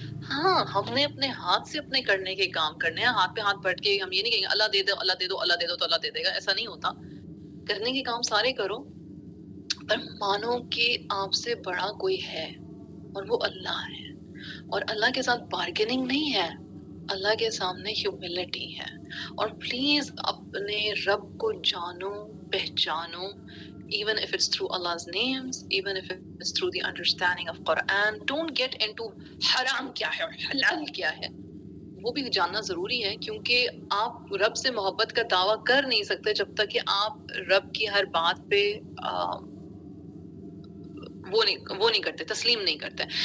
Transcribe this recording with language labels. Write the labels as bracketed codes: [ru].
[ur] ہاں ہم نے اپنے ہاتھ سے اپنے کرنے کے کام کرنے ہیں. ہاتھ پہ ہاتھ بیٹھ کے ہم یہ نہیں کہیں گے اللہ دے دو اللہ دے دو اللہ دے دو تو اللہ دے دے گا. ایسا نہیں ہوتا. کرنے کے کام سارے کرو پر مانو کہ آپ سے بڑا کوئی ہے اور وہ اللہ ہے. اور اللہ کے ساتھ بارگیننگ نہیں ہے، اللہ کے سامنے ہیوملٹی ہے. اور پلیز اپنے رب کو جانو، پہچانو، [en] even if it's through Allah's names, even if it's through the understanding of Quran. Don't get into [ur] حرام کیا ہے اور حلال کیا ہے، وہ بھی جاننا ضروری ہے کیونکہ آپ رب سے محبت کا دعویٰ کر نہیں سکتے جب تک کہ آپ رب کی ہر بات پہ وہ نہیں کرتے، تسلیم نہیں کرتے.